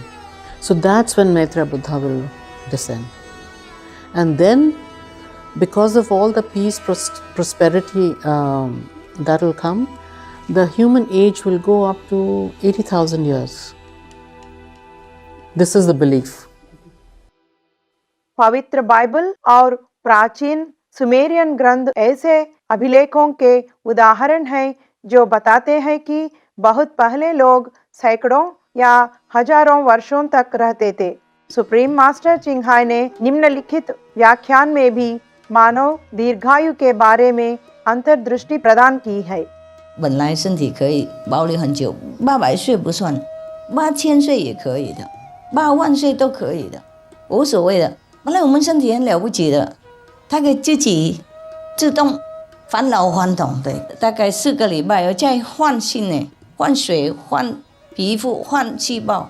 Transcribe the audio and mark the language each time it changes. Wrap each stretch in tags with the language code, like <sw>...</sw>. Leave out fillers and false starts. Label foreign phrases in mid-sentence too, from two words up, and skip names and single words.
<en>So that's when Maitreya Buddha will descend. And then, because of all the peace, prosperity that will come, the human age will go up to 80,000 years. This is the belief.</en> <hi>पवित्र बाइबल और प्राचीन सुमेरियन ग्रंथ ऐसे अभिलेखों के उदाहरण हैं जो बताते हैं कि बहुत पहले लोग सैकड़ों या हजारों वर्षों तक रहते थे। सुप्रीम मास्टर चिंगहाई ने निम्नलिखित व्याख्यान में भी मानव दीर्घायु के बारे में अंतर्दृष्टि प्रदान की है।</hi> <zh>本来身体可以保留很久，800岁不算，8000岁也可以的，8万岁都可以的，无所谓的。本来我们身体很了不起的，它可以自己自动返老还童的，大概4个礼拜再换新呢，换水、换皮肤、换细胞。</zh>